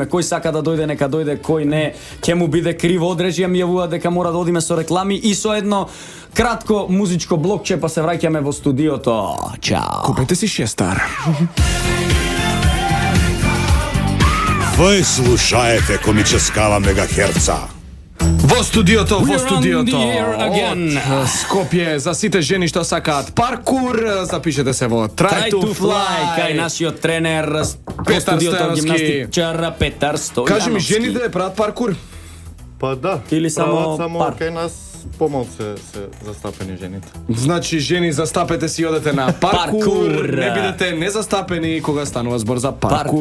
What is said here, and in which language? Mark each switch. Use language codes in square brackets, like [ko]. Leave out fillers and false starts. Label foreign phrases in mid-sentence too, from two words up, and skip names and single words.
[mk] Кој сака да дојде, нека дојде, кој не, ќе му биде криво од режија, ми јавува дека мора да одиме со реклами и со едно кратко музичко блокче, па се враќаме во студиото. Чао. Купете си шестар. [ru] Вы слушаете комического мегахерца. [mk] Во студиото, [en] We [mk] во [en] are on [mk] студиото. [en] the air again. [mk] Од Скопје за сите жени што сакаат паркур, запишете се во [en] Try to fly, [mk] кај нашиот тренер во Петар студиото Стојановски. гимнастичар Петар Стојановски. Кажи ми, жените прават паркур? Па да, Или само прават само пар? кај нас помалку се застапени жените. Значи, жени, застапете си и одете на паркур. Паркур. Не бидете незастапени кога станува збор за паркур.